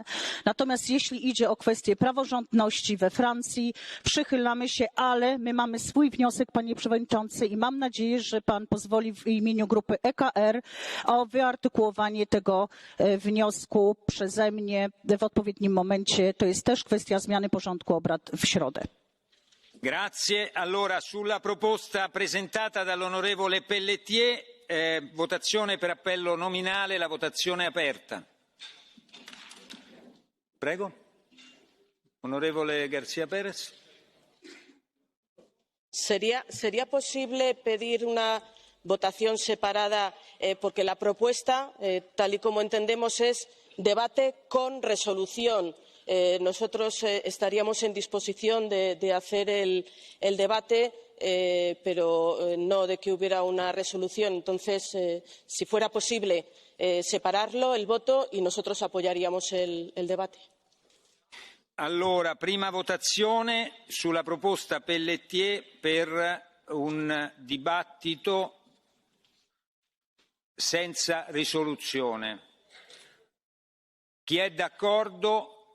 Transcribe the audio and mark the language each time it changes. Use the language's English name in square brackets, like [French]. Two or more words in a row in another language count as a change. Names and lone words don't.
[Polish] Natomiast jeśli idzie o kwestię praworządności we Francji, przychylamy się, ale my mamy swój wniosek, Panie Przewodniczący, i mam nadzieję, że Pan pozwoli w imieniu grupy EKR o wyartykułowanie tego wniosku przeze mnie w odpowiednim momencie. To jest też kwestia zmiany porządku obrad w środę. [Italian] Grazie. Allora, sulla proposta presentata dall'onorevole Pelletier, votazione per appello nominale, la votazione è aperta. Prego. Onorevole García Pérez. [Spanish] ¿Sería posible pedir una votación separada? Porque la propuesta, tal y como entendemos, es debate con resolución. Nosotros estaríamos en disposición de hacer el debate, pero no de que hubiera una resolución. Entonces, si fuera posible separarlo, el voto, y nosotros apoyaríamos el debate. [Italian] Allora, prima votazione sulla proposta Pelletier per un dibattito senza risoluzione. Chi è d'accordo?